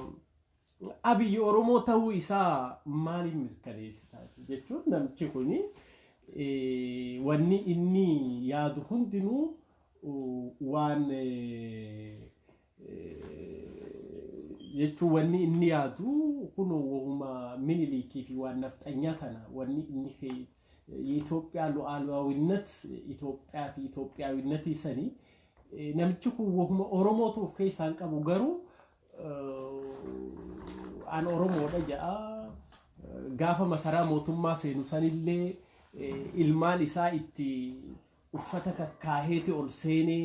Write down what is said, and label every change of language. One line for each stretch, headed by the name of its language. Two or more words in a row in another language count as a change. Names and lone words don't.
Oromo: Abiyyi Oromoo ta'uu isaa maaliin mirkaneessita jechuun namichi kuni wanni inni yaadu hundinuu waan jechuun wanni inni yaadu kunoo Minilikii fi waan nafxanyaa kana wanni inni
Amharic: የኢትዮጵያ ሉዓላዊነት ኢትዮጵያ
Oromo: fi
Amharic: ኢትዮጵያዊነት ይሰኒ
Oromo: namichi kun wahuma Oromootu of keessaan qabu garuu an Oromoodha jedha gaafa masaraa mootummaa seenu sanillee ilmaan isaa itti uffata kakkaaheeti ol seenee